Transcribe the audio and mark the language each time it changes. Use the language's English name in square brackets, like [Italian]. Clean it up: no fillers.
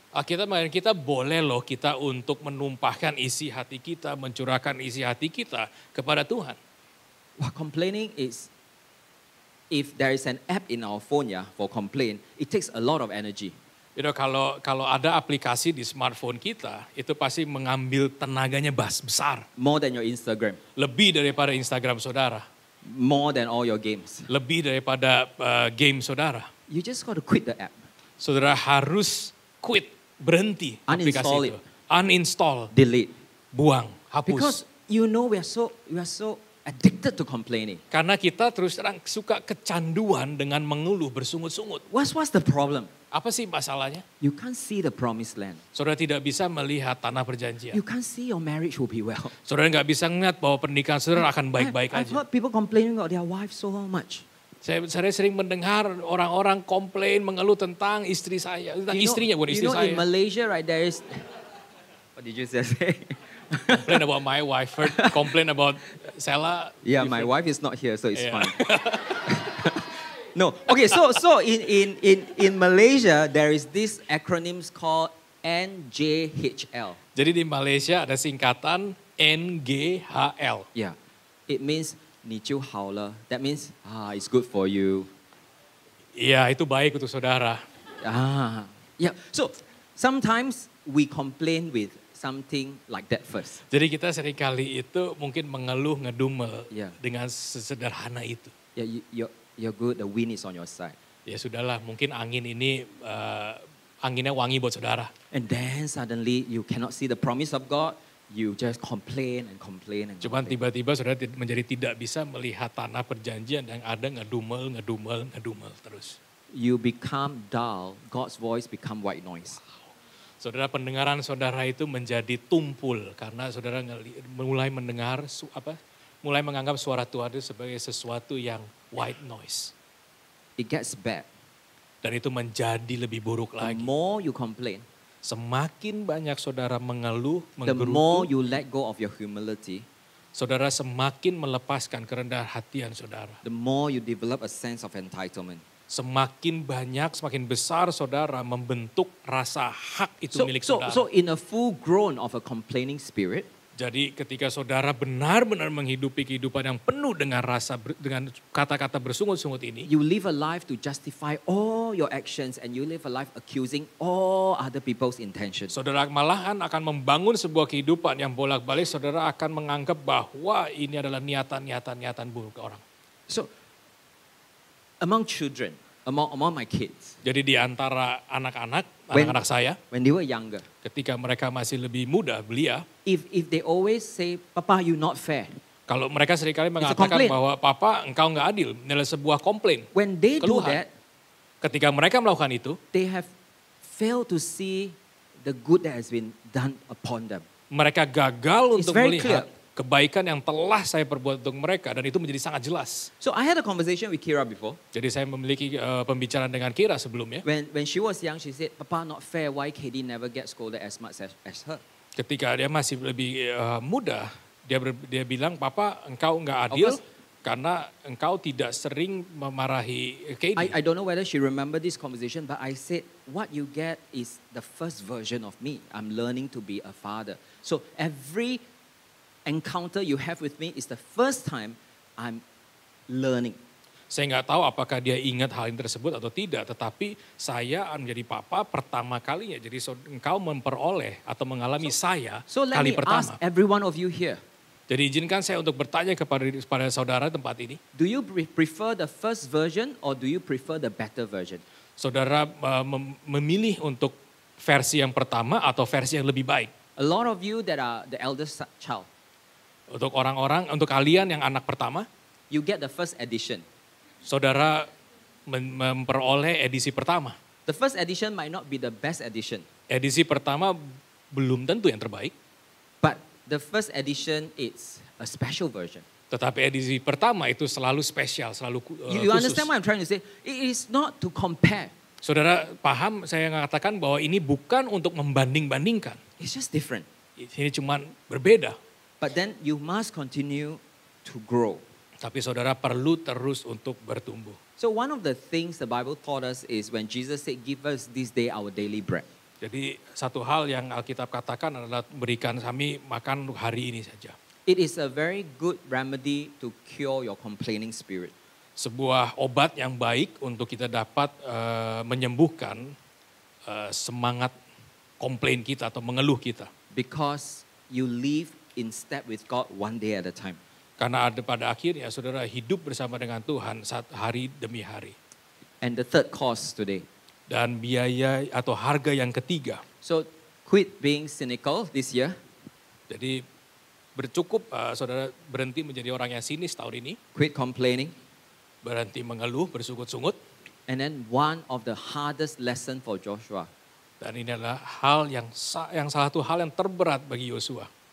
[Indonesian] Alkitab mengajarkan kita boleh loh kita untuk menumpahkan isi hati kita, mencurahkan isi hati kita kepada Tuhan. [English] Well, complaining is, if there is an app in our phone for complain, it takes a lot of energy. You know, [Indonesian] kalau ada aplikasi di smartphone kita, itu pasti mengambil tenaganya besar. [English] More than your Instagram, [Indonesian] Lebih daripada Instagram saudara. [English] more than all your games. [Indonesian] Lebih daripada game saudara. [English] You just got to quit the app, [Indonesian] Saudara harus quit, berhenti aplikasi Uninstall itu. Uninstall, [English] delete. [Indonesian] buang, hapus. [English] Because you know we are so addicted to complaining. [Indonesian] Karena kita terus terang suka kecanduan dengan mengeluh, bersungut-sungut. [English] What's the problem? [Indonesian] Apa sih masalahnya? [English] You can't see the promised land. [Indonesian] Saudara tidak bisa melihat tanah perjanjian. [English] You can't see your marriage will be well. [Indonesian] Saudara nggak bisa melihat bahwa pernikahan saudara akan baik-baik [English] I've [Indonesian] aja. [English] heard people complaining about their wives so much. [Indonesian] Saya sering mendengar orang-orang komplain, mengeluh tentang istri saya. Tentang istrinya, bukan istri saya. [English] In Malaysia, right, there is... What did you just say? Complain about my wife. Heard complain about Sela. Yeah, my wife is not here, so it's Yeah. fine. No, okay, so in Malaysia, there is this acronyms called NJHL. [Indonesian] Jadi di Malaysia ada singkatan NGHL. [English] Yeah, it means [Chinese] 你就好了. [English] That means it's good for you. [Indonesian] Iya, itu baik untuk saudara. [English] Yeah. So sometimes we complain with something like that first. [Indonesian] Jadi kita seringkali itu mungkin mengeluh, ngedumel [English] Yeah. [Indonesian] dengan sesederhana itu. [English] Yeah, you're good, the wind is on your side. [Indonesian] Ya sudahlah, mungkin angin ini anginnya wangi buat saudara. [English] And then suddenly you cannot see the promise of God. You just complain and complain and [Indonesian] Cuman [English] complain. [Indonesian] tiba-tiba saudara menjadi tidak bisa melihat tanah perjanjian yang ada ngedumel terus. [English] You become dull. God's voice become white noise. [Indonesian] Saudara, pendengaran saudara itu menjadi tumpul karena saudara mulai mendengar mulai menganggap suara Tuhan itu sebagai sesuatu yang [English] white noise. It gets bad. [Indonesian] Dan itu menjadi lebih buruk [English] The [Indonesian] lagi. [English] more you complain, [Indonesian] Semakin banyak saudara mengeluh, [English] the more [Indonesian] menggerutu, [English] you let go of your humility, [Indonesian] saudara semakin melepaskan kerendahan hatian saudara. [English] the more you develop a sense of entitlement. [Indonesian] Semakin banyak, semakin besar saudara membentuk rasa hak itu milik saudara. [English] So in a full grown of a complaining spirit, [Indonesian] Jadi ketika saudara benar-benar menghidupi kehidupan yang penuh dengan dengan kata-kata bersungut-sungut ini, [English] you live a life to justify all your actions and you live a life accusing all other people's intentions. [Indonesian] saudara malahan akan membangun sebuah kehidupan yang bolak-balik, saudara akan menganggap bahwa ini adalah niatan buruk orang. [English] So among children, among my kids, [Indonesian] Jadi di antara anak-anak [English] When- [Indonesian] saya, [English] when they were younger, [Indonesian] ketika mereka masih lebih muda, belia, [English] if they always say, Papa, you not fair. [Indonesian] kalau mereka seringkali [English] a [Indonesian] mengatakan [English] complaint. [Indonesian] bahwa Papa engkau nggak adil, ini adalah sebuah komplain. [English] When they do [Indonesian] Keluhan. [English] that, [Indonesian] Ketika mereka melakukan itu, [English] they have failed to see the good that has been done upon them. [Indonesian] mereka gagal [English] It's [Indonesian] untuk [English] very [Indonesian] melihat kebaikan yang telah saya perbuat untuk mereka, dan itu menjadi sangat jelas. [English] So I had a conversation with Kira before. [Indonesian] Jadi saya memiliki pembicaraan dengan Kira sebelumnya. [English] When she was young, she said, Papa, not fair. Why Katie never gets scolded as much as her? [Indonesian] Ketika dia masih lebih muda, dia bilang, Papa engkau nggak adil [English] Of course. [Indonesian] karena engkau tidak sering memarahi Katie. [English] I don't know whether she remembered this conversation, but I said, what you get is the first version of me. I'm learning to be a father. So every encounter you have with me is the first time I'm learning. [Indonesian] Saya nggak tahu apakah dia ingat hal ini tersebut atau tidak, tetapi saya menjadi papa pertama kalinya. Jadi engkau memperoleh atau mengalami saya [English] So let [Indonesian] kali [English] me [Indonesian] pertama. [English] ask every one of you here, [Indonesian] Jadi izinkan saya untuk bertanya kepada saudara tempat ini. [English] do you prefer the first version or do you prefer the better version? [Indonesian] Saudara memilih untuk versi yang pertama atau versi yang lebih baik. [English] A lot of you that are the eldest child, [Indonesian] Untuk untuk kalian yang anak pertama, [English] you get the first edition. [Indonesian] saudara memperoleh edisi pertama. [English] The first edition might not be the best edition, [Indonesian] Edisi pertama belum tentu yang terbaik, [English] but the first edition is a special version. [Indonesian] tetapi edisi pertama itu selalu spesial, selalu [English] You [Indonesian] khusus. [English] understand what I'm trying to say? It is not to compare. [Indonesian] Saudara paham saya mengatakan bahwa ini bukan untuk membanding-bandingkan. [English] It's just different. [Indonesian] Ini cuma berbeda. [English] But then you must continue to grow. [Indonesian] Tapi saudara perlu terus untuk bertumbuh. [English] So one of the things the Bible taught us is when Jesus said, give us this day our daily bread. [Indonesian] Jadi satu hal yang Alkitab katakan adalah berikan kami makan untuk hari ini saja. [English] It is a very good remedy to cure your complaining spirit. [Indonesian] Sebuah obat yang baik untuk kita dapat menyembuhkan semangat komplain kita atau mengeluh kita. [English] Because you live in step with God one day at a time. [Indonesian] Karena pada akhirnya saudara hidup bersama dengan Tuhan hari demi hari. [English] And the third cause today. [Indonesian] Dan biaya atau harga yang ketiga. [English] So quit being cynical this year. [Indonesian] Jadi bercukup saudara berhenti menjadi orang yang sinis tahun ini. [English] Quit complaining. [Indonesian] Berhenti mengeluh, bersungut-sungut. [English] And then one of the hardest lesson for Joshua. [Indonesian] Dan ini adalah hal yang salah satu hal yang terberat bagi Yosua.